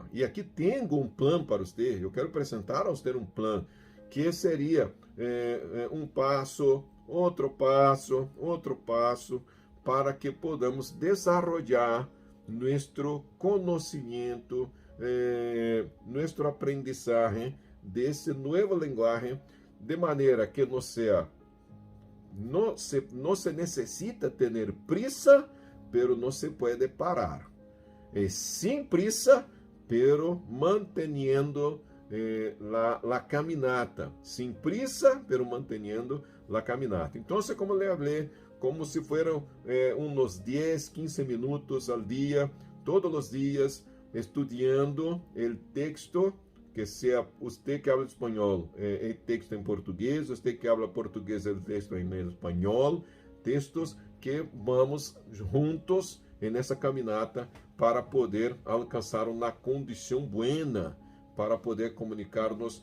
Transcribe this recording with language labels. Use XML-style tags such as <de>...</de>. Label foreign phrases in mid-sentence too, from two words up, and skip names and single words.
<pt>E aqui tenho um plano para você. Eu quero apresentar a você um plano que seria um passo, outro passo, para que podamos desenvolver nosso conhecimento, nosso aprendizagem desse novo linguagem, de maneira que não se necessita ter prisa, pero não se pode parar.</pt> <es>Sem prisa, pero manteniendo la caminata. Sem prisa, pero manteniendo la caminata.</es> <pt>Então, como le falei,</pt> <es>como se fueran</es> <pt>uns 10, 15 minutos al dia, todos os dias, estudando o texto, que seja você que habla espanhol, o texto em português, você que habla português, o texto em espanhol, textos que vamos juntos nessa caminata para poder alcançar uma condição buena, para poder comunicar-nos.</pt>